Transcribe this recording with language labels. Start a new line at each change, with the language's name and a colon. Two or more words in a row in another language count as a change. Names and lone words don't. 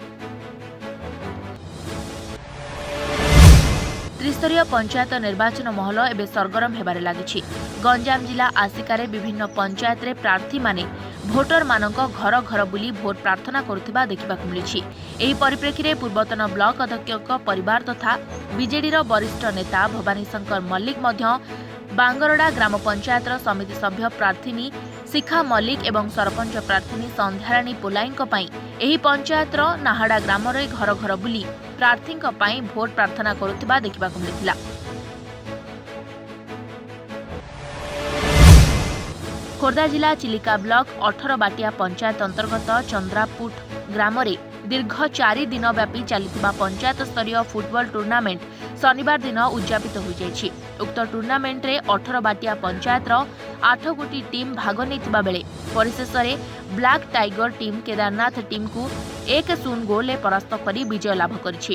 Odia: ତ୍ରିସ୍ତରୀୟ ପଞ୍ଚାୟତ ନିର୍ବାଚନ ମହଲ ଏବେ ସରଗରମ ହେବାରେ ଲାଗିଛି। ଗଞ୍ଜାମ ଜିଲ୍ଲା ଆସିକାରେ ବିଭିନ୍ନ ପଞ୍ଚାୟତ ରେ ପ୍ରାର୍ଥୀ ମାନେ ଭୋଟର ମାନଙ୍କ ଘର ଘର ବୁଲି ଭୋଟ ପ୍ରାର୍ଥନା କରୁଥିବା ଦେଖିବାକୁ ମିଳିଛି। ଏହି ପରିପ୍ରେକ୍ଷୀ ରେ ପୂର୍ବତନ ବ୍ଲକ ଅଧ୍ୟକ୍ଷଙ୍କ ପରିବାର ତଥା ବିଜେଡିର ବରିଷ୍ଠ ନେତା ଭବାନୀ ଶଙ୍କର ମଲ୍ଲିକ ମଧ୍ୟ ବାଙ୍ଗରଡା ଗ୍ରାମ ପଞ୍ଚାୟତ ସମିତି ସଭ୍ୟ ପ୍ରାର୍ଥିନୀ ଶିଖା ମଲ୍ଲିକ ଏବଂ ସରପଞ୍ଚ ପ୍ରାର୍ଥିନୀ ସନ୍ଧ୍ୟାରାଣୀ ପୋଲାଇଙ୍କ ପାଇଁ ଏହି ପଞ୍ଚାୟତର ନାହାଡା ଗ୍ରାମ ରେ ଘର ଘର ବୁଲି ପ୍ରାର୍ଥୀଙ୍କ ପାଇଁ ଭୋଟ ପ୍ରାର୍ଥନା କରୁଥିବା ଦେଖିବାକୁ ମିଳିଥିଲା। ଖୋର୍ଦ୍ଧା ଜିଲ୍ଲା ଚିଲିକା ବ୍ଲକ 18 ବାଟିଆ ପଞ୍ଚାୟତ ଅନ୍ତର୍ଗତ ଚନ୍ଦ୍ରପୁଟ ଗ୍ରାମ ରେ ଦୀର୍ଘ 4 ଦିନ ବ୍ୟାପୀ ଚାଲିଥିବା ପଞ୍ଚାୟତ ସ୍ତରୀୟ ଫୁଟବଲ ଟୁର୍ଣ୍ଣାମେଣ୍ଟ ଶନିବାର ଦିନ ଉଦ୍ଯାପିତ ହୋଇ ଯାଇଛି। ଉକ୍ତ ଟୁର୍ଣ୍ଣାମେଣ୍ଟ ରେ 18 ବାଟିଆ ପଞ୍ଚାୟତ 8 ଗୋଟି ଟିମ ଭାଗ ନେଇଥିବା ବେଳେ ପରିଶେଷ ରେ
English: Black Tiger team
Odia: କେଦାରନାଥ ଟିମ କୁ 1-0 ଗୋଲ ପରାସ୍ତ କରି ବିଜୟ ଲାଭ କରିଛି।